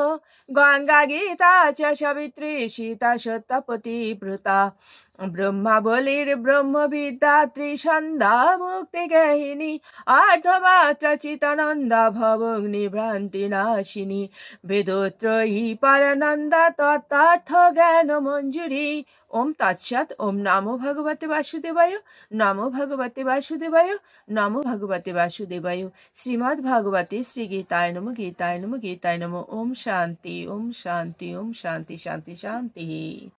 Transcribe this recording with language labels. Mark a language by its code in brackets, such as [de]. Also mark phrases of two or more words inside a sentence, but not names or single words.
[sa] গঙ্গা গীতা চ সাবিত্রী সীতা সত্যপতিব্রতা ব্রহ্মাবলীর ব্রহ্মবিদ্যা ত্রিসন্ধ্যা মুক্তি গেহিনী অর্ধমাত্রা চিতানন্দা ভবগ্নি ভ্রান্তি নাশিনী বেদোত্রয়ী পরানন্দা তত্ত্বার্থ জ্ঞান মঞ্জুরি। ওম তৎসৎ। ওম নমো ভগবতে বাসুদেবায়, নমো ভগবতে বাসুদেবায়, নমো ভগবতে বাসুদেবায়। শ্রীমদ্ ভাগবতে শ্রীগীতায় নমঃ, গীতায় নমঃ, গীতায় নমঃ। ওম শান্তি, ওম শান্তি, ওম শান্তি, শান্তি শান্তি।